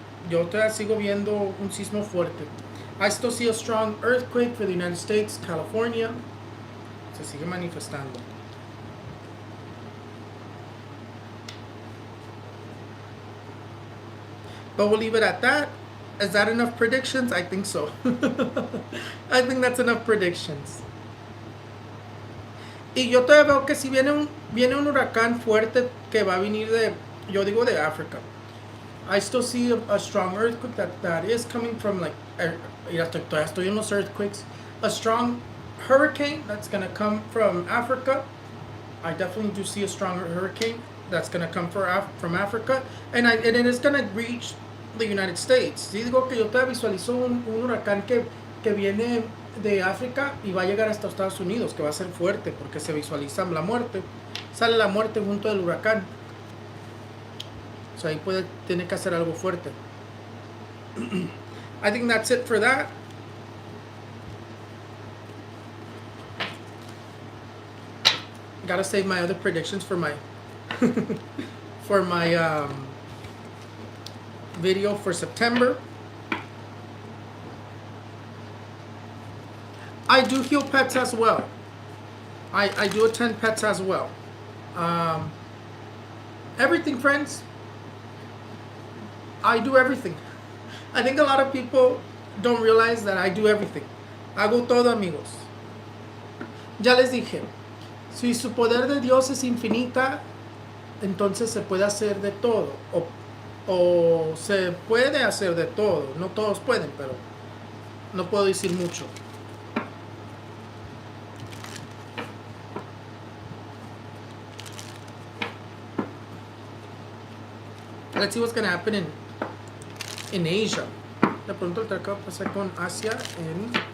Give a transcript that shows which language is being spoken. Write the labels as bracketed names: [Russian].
[Spanish] Yo todavía sigo viendo un sismo fuerte. [English] I still see a strong earthquake for the United States, California. [Spanish] Se sigue manifestando. [English] But we'll leave it at that. Is that enough predictions? I think so. I think that's enough predictions. [Spanish] Y yo todavía veo que si viene un huracán fuerte que va a venir yo digo de África. [English] I still see a strong earthquake that is coming from like, [Spanish] todavía estoy en los [English] earthquakes. A strong hurricane that's going to come from Africa. I definitely do see a stronger hurricane that's going to come from Africa, and it is going to reach the United States. [Spanish] Sí, digo que yo te visualizo un huracán que viene de África y va a llegar hasta Estados Unidos, que va a ser fuerte porque se visualiza la muerte. Sale la muerte junto del huracán. O sea, ahí tiene que hacer algo fuerte. [English] I think that's it for that. Gotta save my other predictions for my for my video for September. I do heal pets as well. I do attend pets as well. Everything, friends. I do everything. I think a lot of people don't realize that I do everything. [Spanish] Hago todo, amigos. Ya les dije, si su poder de Dios es infinita, entonces se puede hacer de todo. O se puede hacer de todo. No todos pueden, pero no puedo decir mucho. [English] Let's see what's going to happen in Asia. [Spanish] De pronto el acaba de pasar con Asia en...